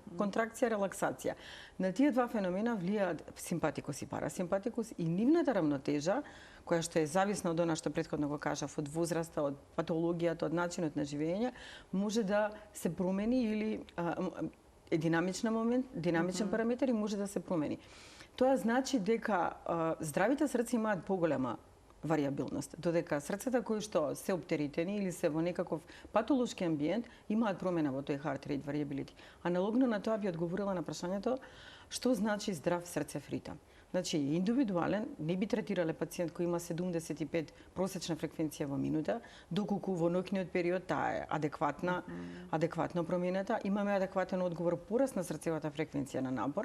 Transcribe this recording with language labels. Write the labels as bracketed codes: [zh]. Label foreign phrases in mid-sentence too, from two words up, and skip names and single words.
[mk] Контракција, релаксација. На тие два феномена влијаат симпатикус и парасимпатикус и нивната рамнотежа, која што е зависна од она што претходно го кажав, од возраста, од патологијата, од начинот на живење, може да се промени или е динамичен параметар и може да се промени. Тоа значи дека здравите срца имаат поголема варијабилност, додека срцата кои што се оптеретени или се во некаков патолошки амбиент имаат промена во тој [en] heart rate variability. [mk] Аналогно на тоа би одговорила на прашањето што значи здрав срцев ритам. Значи, индивидуален, не би третирале пациент кој има 75 просечна фреквенција во минута, доколку во ноќниот период таа е адекватно променета, имаме адекватен одговор пораст на срцевата фреквенција на напор.